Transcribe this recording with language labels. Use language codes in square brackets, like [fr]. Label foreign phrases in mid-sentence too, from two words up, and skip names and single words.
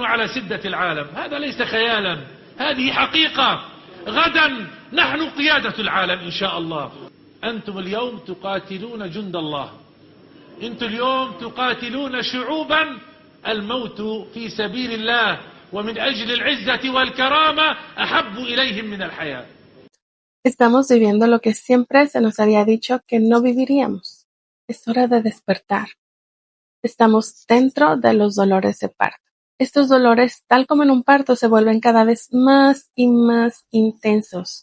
[ar] على سدة العالم هذا ليس خيالا هذه حقيقة غدا نحن قيادة العالم إن شاء الله أنتم اليوم تقاتلون جند الله أنتم اليوم تقاتلون شعوبا الموت في سبيل الله ومن أجل العزة والكرامة أحب إليهم من الحياة. [es] Estamos viviendo lo que siempre se nos había dicho que no viviríamos. Es hora de despertar. Estamos dentro de los dolores de parto. Estos dolores, tal como en un parto, se vuelven cada vez más y más intensos.